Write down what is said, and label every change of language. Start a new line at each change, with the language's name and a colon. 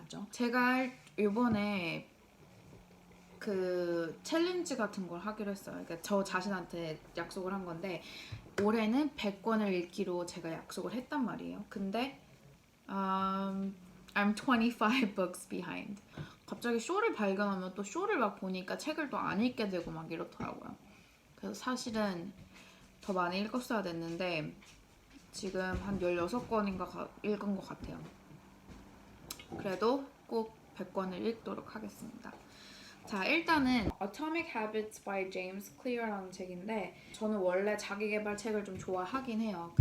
Korean: 제가 이번에 그 챌린지 같은 걸 하기로 했어요. 그러니까 저 자신한테 약속을 한 건데 올해는 100권을 읽기로 제가 약속을 했단 말이에요.
English: 근데 I'm 25 books behind.
Korean: 갑자기 쇼를 발견하면 또 쇼를 막 보니까 책을 또 안 읽게 되고 막 이렇더라고요. 그래서 사실은 더 많이 읽었어야 됐는데 지금 한 16권인가 읽은 것 같아요. 그래도 꼭 100권을 읽도록 하겠습니다. 자, 일단은 Atomic Habits by James Clear라는 책인데 저는 원래 자기계발 책을 좀 좋아하긴 해요.